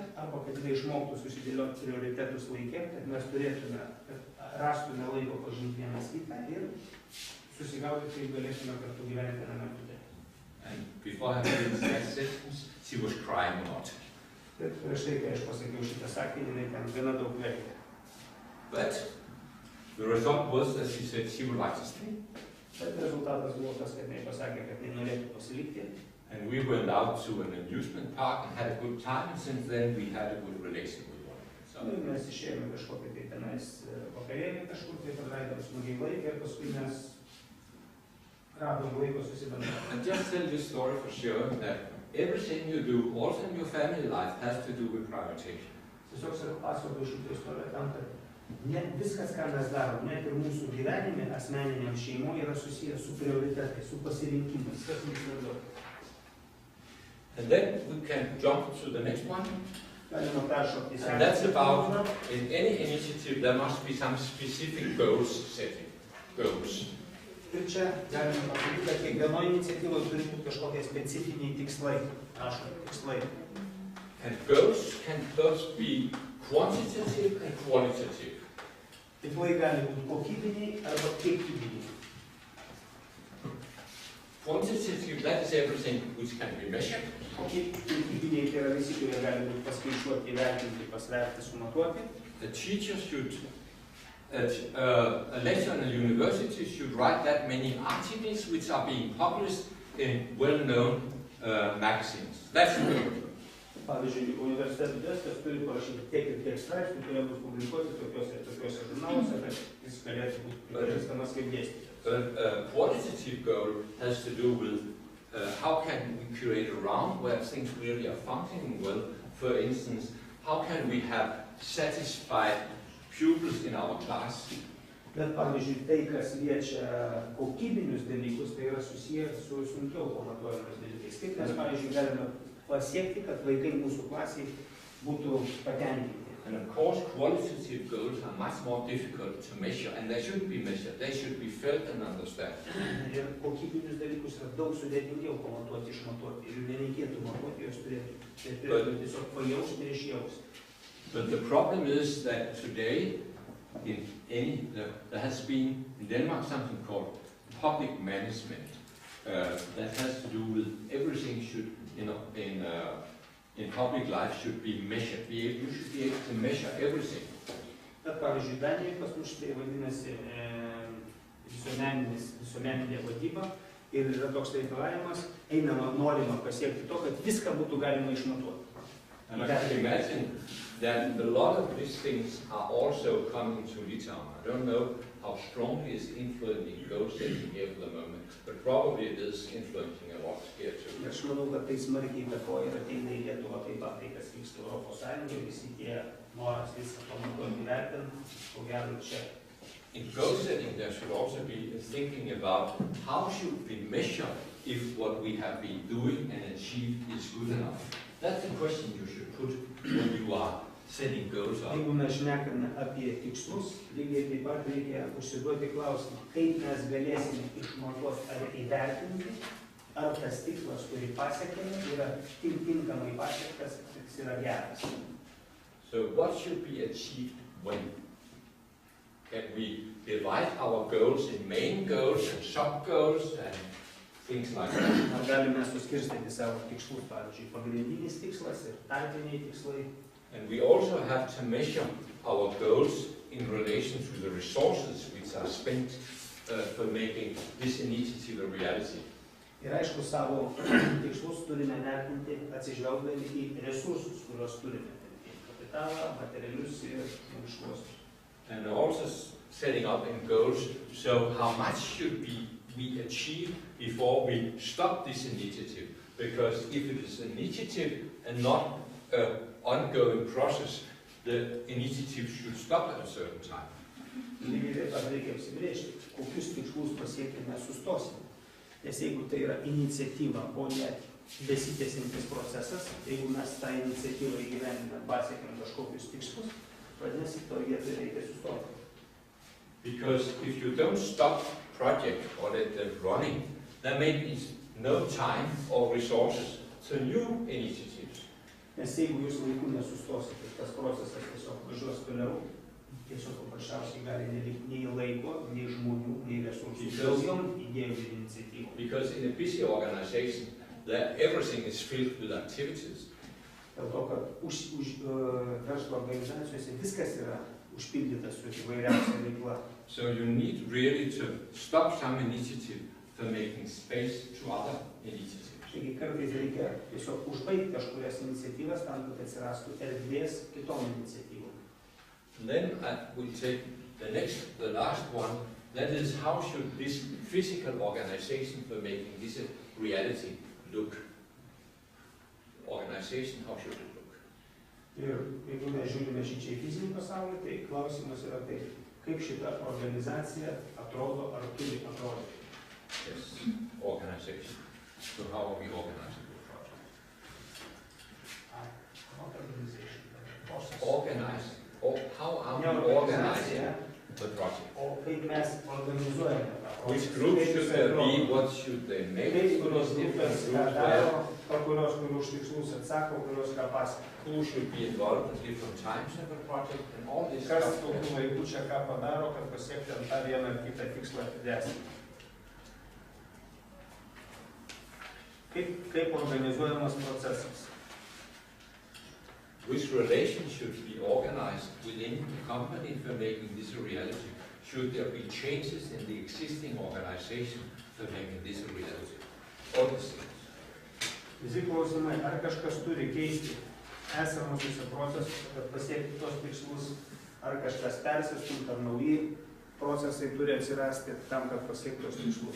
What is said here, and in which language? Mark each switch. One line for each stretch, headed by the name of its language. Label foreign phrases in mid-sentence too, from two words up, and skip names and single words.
Lithuanian: Arba kad jie išmoktų susidėlioti prioritetus laikė, kad mes turėtume, kad rastume laiko pažinti vienas kitą ir susigauti, kaip galėtume kartu gyventi viename bute.
English: And before I finished that sentence, she was crying a lot.
Lithuanian: Bet prieš tai, kai aš pasakiau šitą sakinį, jinai ten gana daug verkė.
English: But the result was that she said she would like to stay.
Lithuanian: Bet rezultatas buvo tas, kad jinai pasakė, kad jinai norėtų pasilikti.
English: And we went out to an amusement park and had a good time, and since then we had a good relation with one another. So,
Lithuanian: Mes išėjome kažkokį tai tenais vakarėlį kažkur, tai praleidom smagiai laiką ir paskui mes radom laiko susibendrauti.
English: and just tell this story for sure that everything you do, also in your family life, has to do with prioritization.
Lithuanian: Tiesiog pasakoju šitą istoriją tam, kad viskas, ką mes darom, net ir mūsų gyvenime, asmeniniam šeimoje, yra susijęs su prioritetais, su pasirinkimais, kas mums svarbiau.
English: And then we can jump to the next one.
Lithuanian: Galima peršokti sekančią.
English: And that's about, in any initiative, there must be some specific goals setting. Goals.
Lithuanian: Ir čia galima pasakyti, kad kiekvienoje iniciatyvoje turi būti kažkokie specifiniai tikslai. Tikslai.
English: And goals can both be quantitative and qualitative.
Lithuanian: Tikslai gali būti kokybiniai arba kiekybiniai.
English: Quantitative, that is everything which can be measured.
Lithuanian: Kiekybiniai tai yra visi, kurie gali būti paskaičiuoti, įvertinti, pasverti, sumatuoti.
English: The teacher should, a lecturer in a university should write that many articles which are being published in well-known magazines. That's good.
Lithuanian: Pavyzdžiui, universiteto dėstytojas turi parašyti tiek ir tiek straipsnių, kurie bus publikuoti tokiuose žurnaluose, kad jis galėtų būti pripažįstamas kaip dėstytojas.
English: A qualitative goal has to do with how can we create a round where things really are functioning well. For instance, how can we have satisfied pupils in our class.
Lithuanian: Bet pavyzdžiui, tai, kas liečia kokybinius dalykus, tai yra susiję su sunkiau pamatuojamais dalykais. Kaip mes, pavyzdžiui, galime pasiekti, kad vaikai mūsų klasiai būtų patenkinti.
English: And of course, qualitative goals are much more difficult to measure, and they shouldn't be measured. They should be felt and understood.
Lithuanian: Ir kokybinius dalykus yra daug sudėtingiau pamatuoti, išmatuoti. Ir jų nereikėtų matuoti, jos turėtų tiesiog pajausti ir išjausti.
English: But the problem is that today, there has been in Denmark something called public management that has to do with everything should, in public life should be measured. You should be able to measure everything.
Lithuanian: Bet pavyzdžiui, Danijoje pas mus tai vadinasi visuomeninė vadyba ir yra toks reikalavimas, norima pasiekti to, kad viską būtų galima išmatuoti.
English: And I can imagine that a lot of these things are also coming to Litauen. I don't know how strongly it's influencing goal setting here for the moment, but probably it is influencing a lot here too.
Lithuanian: Aš manau, kad tai smarkiai įtakoja ir ateina į Lietuvą taip pat tai, kas vyksta Europos Sąjungoje, visi tie noras visą pamatuoti įvertinti, ko gero čia.
English: In goal setting, there should also be thinking about how should we measure if what we have been doing and achieved is good enough. That's the question you should put when you are setting goals up.
Lithuanian: Jeigu mes šnekame apie tikslus, lygiai taip pat reikia užsiduoti klausimą, kaip mes galėsime išmatuoti ar įvertinti, ar tas tikslas, kurį pasiekėme, yra tinkamai pasiektas, jis yra geras.
English: So what should be achieved when? Can we divide our goals in main goals and sub-goals and things like that?
Lithuanian: Ar galime suskirstyti savo tikslus, pavyzdžiui, pagrindinis tikslas ir tarpiniai tikslai?
English: And we also have to measure our goals in relation to the resources which are spent for making this initiative a reality.
Lithuanian: Ir aišku, savo tikslus turime vertinti atsižvelgdami į resursus, kuriuos turime. Kapitalą, materialius ir žmogiškuosius.
English: And also setting up in goals, so how much should we achieve before we stop this initiative? Because if it is an initiative and not an ongoing process, the initiative should stop at a certain time.
Lithuanian: Lygiai taip pat reikia apsibrėžti, kokius tikslus pasiekime sustosime. Nes jeigu tai yra iniciatyva, o ne besitęsiantis procesas, jeigu mes tą iniciatyvą įgyvendiname, pasiekėme kažkokius tikslus, vadinasi, to vietoje reikia sustoti.
English: Because if you don't stop project or let them running, there may be no time or resources to new initiatives.
Lithuanian: Nes jeigu jūs laiku nesustosite, tas procesas tiesiog važiuos toliau, tiesiog paprasčiausiai gali nelikti nei laiko, nei žmonių, nei resursų, daugiau idėjų ir iniciatyvų.
English: Because in a busy organization, everything is filled with activities.
Lithuanian: Dėl to, kad verslo organizacijose viskas yra užpildyta su įvairiausia veikla.
English: So you need really to stop some initiative for making space to other initiatives.
Lithuanian: Taigi kartais reikia tiesiog užbaigti kažkurias iniciatyvas tam, kad atsirastų erdvės kitom iniciatyvom.
English: Then we'll take the last one. That is, how should this physical organization for making this a reality look? Organization, how should it look?
Lithuanian: Ir jeigu mes žiūrime šičia į fizinį pasaulį, tai klausimas yra tai, kaip šita organizacija atrodo ar turi atrodyti.
English: Yes, organization. So how are we organizing the project? Organization. Organize. How are we organizing the project?
Lithuanian: O kaip mes organizuojame tą procesą?
English: Which groups should there be? What should they make?
Lithuanian: Kaip kurios grupės ką daro, kurios už tikslus atsako, kurios ką pasiekia.
English: Who should be involved at different times in the project and all this
Lithuanian: Kas
English: stuff.
Lithuanian: kokiu laiku čia ką padaro, kad pasiekti tą vieną ar kitą tikslą didesnį. Kaip organizuojamas procesas?
English: Which relations should be organized within the company for making this a reality? Should there be changes in the existing organization for making this a reality? All these things.
Lithuanian: Visi klausimai, ar kažkas turi keisti esamus procesus, kad pasiekti tos tikslus, ar kažkas persistumti, ar nauji procesai turi atsirasti tam, kad pasiekti tos tikslus.